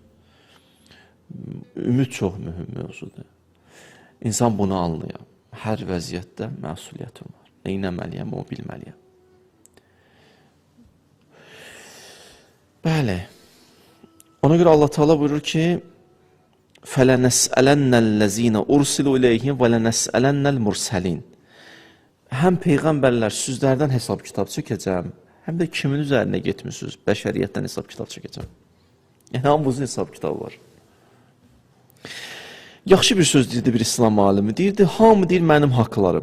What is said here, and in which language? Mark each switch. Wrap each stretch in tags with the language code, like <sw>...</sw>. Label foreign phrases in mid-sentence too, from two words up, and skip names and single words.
<az>Ümid çox mühüm mövzudur. İnsan bunu anlayır. Hər vəziyyətdə məsuliyyətim var. Neynəməliyəm, o bilməliyəm. Bəli. Ona görə Allah Teala buyurur ki,</az> <ar>فَلَنَسْأَلَنَّ الَّذ۪ينَ اُرْسِلُوا اِلَيْهِمْ وَلَنَسْأَلَنَّ الْمُرْسَلِينَ</ar> <az>Həm Peyğəmbərlər sizlərdən hesab kitab çəkəcəm, həm də kimin üzərinə getmişsiniz, bəşəriyyətdən hesab kitab çəkəcəm. Yəni, hamımızın hesab kitabı var. Yaxşı bir söz deyirdi bir İslam alimi, deyirdi, hamı deyir mənim haqlarım.</az>